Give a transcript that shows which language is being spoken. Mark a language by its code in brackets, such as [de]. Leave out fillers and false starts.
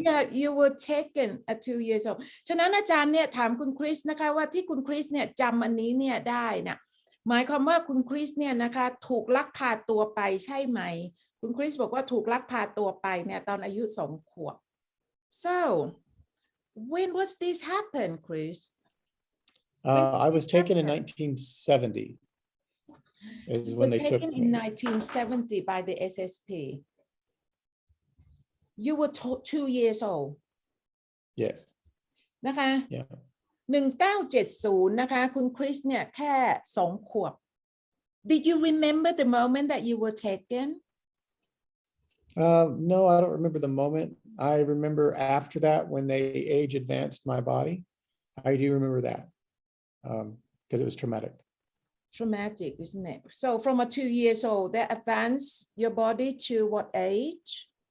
[en] yeah you were taken at 2 years old [th] ฉะนั้นอาจารย์เนี่ยถามคุณคริสนะคะว่าที่คุณคริสเนี่ยจำอันนี้เนี่ยได้นะหมายความว่าคุณคริสเนี่ยนะคะถูกลักพาตัวไปใช่ไหมคุณคริสบอกว่าถูกลักพาตัวไปเนี่ยตอนอายุ2 ขวบ [en] so when was this happen Chris I was taken in 1970 is when they took taken me in 1970 by the SSP you were 2 years old yes [th] นะคะ [en] yeah [th] 1970นะคะคุณคริสเนี่ยแค่2 ขวบ [en] Did you remember the moment that you were taken no I don't remember the moment I remember after that when they age advanced my body I do remember that because it was traumatic isn't it so from a 2 years old they advance your body to what age